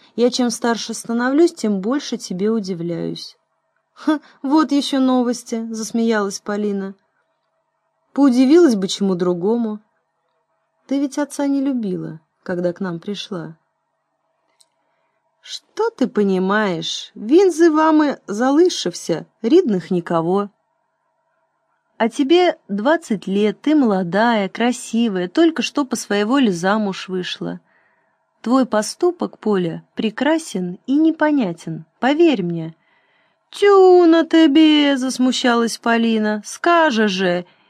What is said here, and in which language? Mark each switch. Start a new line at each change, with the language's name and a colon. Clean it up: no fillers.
Russian: «Я чем старше становлюсь, тем больше тебе удивляюсь». «Ха, вот еще новости», — засмеялась Полина. «Поудивилась бы чему другому. Ты ведь отца не любила, когда к нам пришла». «Что ты понимаешь?
Ukrainian: Він зі вами залишився, рідних никого».
Russian: «А тебе 20 лет, ты молодая, красивая, только что по своей воле замуж вышла. Твой поступок, Поля, прекрасен и непонятен, поверь мне». «Тю на тебе!» — засмущалась Полина. «Скажешь же!